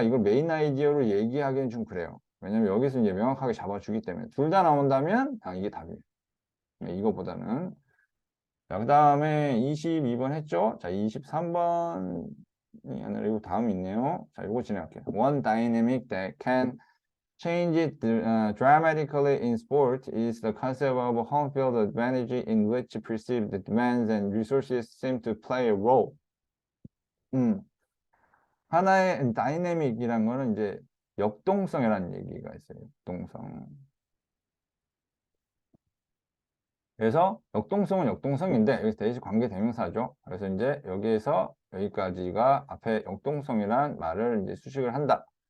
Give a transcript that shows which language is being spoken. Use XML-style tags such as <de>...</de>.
<ko>이걸 메인 아이디어로 얘기하기는 좀 그래요. 왜냐면 여기서 이제 명확하게 잡아주기 때문에 둘 다 나온다면 이게 답이에요. 이거보다는. 자, 그 다음에 22번 했죠? 자, 23번이 아니라 이거 다음 있네요. 자, 이거 진행할게요.</ko> <en>One dynamic that can change dramatically in sport is the concept of home field advantage in which perceived demands and resources seem to play a role.</en> <ko>하나의 다이내믹이란 거는 이제 역동성이라는 얘기가 있어요. 역동성. 그래서 역동성은 역동성인데 여기서 대시 관계 대명사죠. 그래서 이제 여기에서 여기까지가 앞에 역동성이란 말을 이제 수식을 한다.</ko>